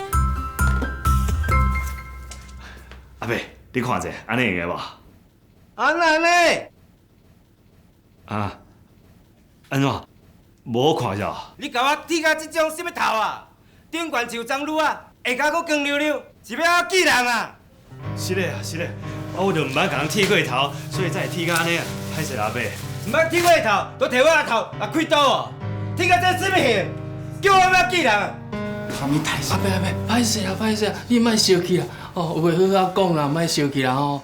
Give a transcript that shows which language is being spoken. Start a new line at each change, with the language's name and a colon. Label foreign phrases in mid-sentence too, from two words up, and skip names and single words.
Min Nan Chinese: 阿伯，你看者，安尼用个无？安那呢？啊，安怎？无看着？你甲我剃到这种什么头啊？顶悬像棕榈啊，下骹佫光溜溜，是要我记人啊？是嘞啊，是嘞，我就毋捌甲人剃过头，所以才会剃到安尼啊。歹势啦，阿伯。毋捌剃过头，都摕我的头来开刀哦！剃到这什么形？叫我要记人啊？啥物代志？阿伯，歹势啦，歹势啦，你莫生气啦。哦，有话好好讲啦，莫生气啦吼。